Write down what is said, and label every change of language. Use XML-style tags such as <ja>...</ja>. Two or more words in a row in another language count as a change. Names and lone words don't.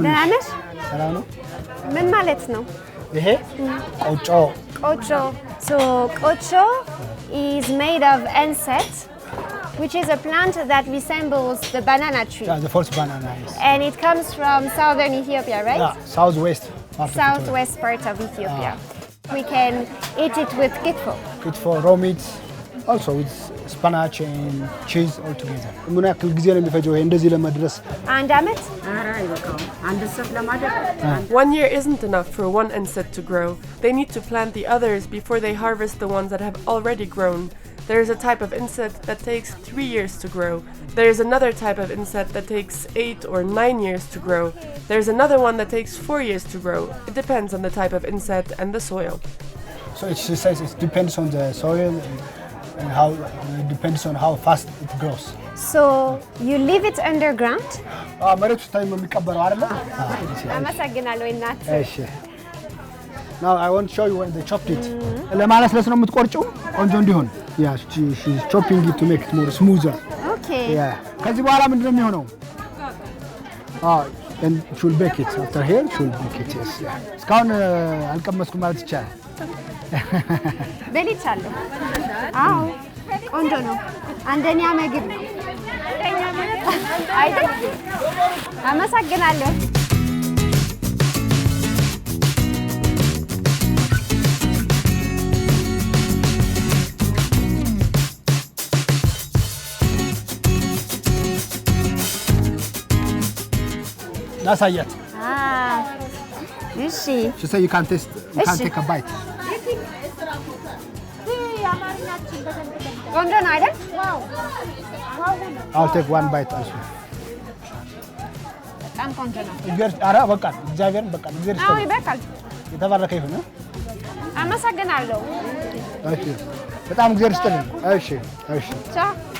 <am>ደህና ነሽ? ሰላም ነው? ምን ማለት ነው? ይሄ ቆጮ ቆጮ.</am> <en>So ቆጮ is made of incense, which is a plant that resembles the banana tree. Yeah, the first banana is. And it comes from southern Ethiopia, right? Yeah, southwest part Southwest part of Ethiopia. We can eat it with kitfo. Kitfo, raw meat, also with spinach and cheese all together.</en> <am>ምን ያክል ጊዜ ነው የሚፈጀው ይሄ እንደዚህ ለመድረስ? አንድ አመት?</am> <en>1 year isn't enough for one inset to grow. They need to plant the others before they harvest the ones that have already grown. There is a type of inset that takes 3 years to grow. There is another type of inset that takes 8 or 9 years to grow. There is another one that takes 4 years to grow. It depends on the type of inset and the soil. So it says it depends on the soil and how it depends on how fast it grows. So you leave it underground?</en> <am>መሬት ውስጥ የሚቀበረው አይደለ? አመሰግናለሁ እናት. እሺ.</am> <en>Now I want to show you when they chopped it.</en> <am>ለማለስለስ ነው የምትቆርጪው ቆንጆ እንዲሆን.</am> <en>Yeah, she's chopping it to make it more smoother. Okay. Yeah.</en> <am>ከዚህ በኋላ ምንድነው የሚሆነው?</am> <en>And she will bake it. After here she will bake it. Yes.</en> <am>እስካሁን አልቀመስኩም ማለት ይቻላል. በልቻለሁ። አዎ ቆንጆ ነው። አንደኛ ምግብ ነው አይደል? አመሰግናለሁ። ላሳያት። እሺ።</am> <en>She said you can't taste, you can't take a bite.</en> <am>ቆንጆ ነው አይደል?</am> <en>I'll take one bite also.</en> <am>በጣም ቆንጆ ነው። ኧረ በቃ እግዚአብሔርን በቃ እግዚአብሔር አዎ ይበቃል። የተባረከ ይሁን። አመሰግናለሁ። እሺ በጣም እግዚአብሔር ይስጥልኝ። እሺ እሺ ቻው።</am>